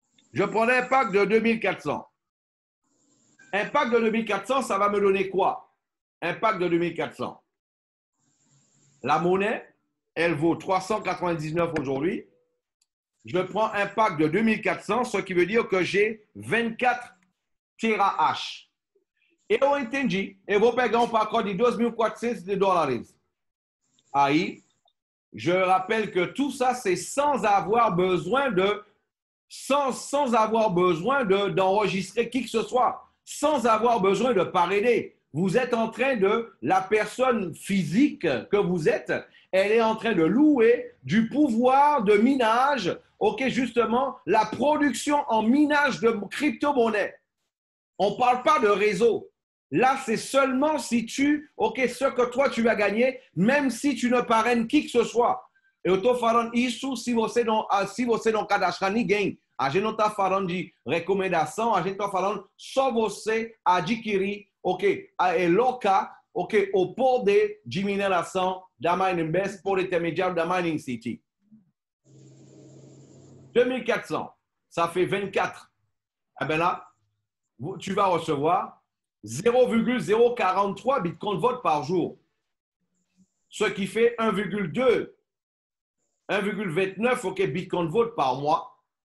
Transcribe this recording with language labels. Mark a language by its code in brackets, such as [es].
[fr] Je prendrai un pack de 2.400. Un pack de 2.400, ça va me donner quoi? Un pack de 2.400. La monnaie, elle vaut 399 aujourd'hui. Je prends un pack de 2.400, ce qui veut dire que j'ai 24 terahash. [pt] Eu entendi. Eu vou pegar um pacote de $2.400. [fr] Aí, je rappelle que tout ça, c'est sans avoir besoin d'enregistrer qui que ce soit, sans avoir besoin de parrainer. Vous êtes en train la personne physique que vous êtes, elle est en train de louer du pouvoir de minage, justement, la production en minage de crypto-monnaies. On ne parle pas de réseau. Là, c'est seulement si ce que toi tu vas gagner, même si tu ne parraines qui que ce soit. [pt] Eu estou falando isso se você não cadastrar ninguém. A gente não está falando de recomendação, a gente está falando só você adquirir, locar, o poder de mineração da MiningBest por intermédiaire da Mining City. [fr] 2.400, ça fait 24. Eh bien là, tu vas recevoir 0,043 Bitcoin Volt par jour, ce qui fait 1,29 Bitcoin Volt par mois.